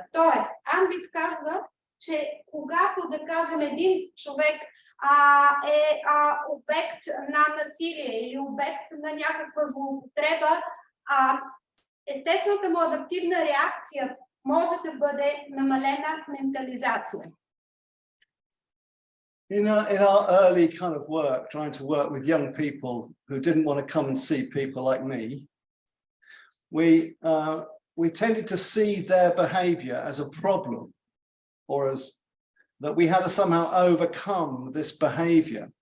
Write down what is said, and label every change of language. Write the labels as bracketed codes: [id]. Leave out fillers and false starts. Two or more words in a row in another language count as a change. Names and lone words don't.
[bg] Тоест, АМБИТ казва, че когато, да кажем, един човек е обект на насилие или обект на някаква злоупотреба, естествената му адаптивна реакция може да бъде намалена ментализация. [en] In our early kind of work, trying to work with young people who didn't want to come and see people like me, we tended to see their behavior as a problem, or as that we had to somehow overcome this behavior.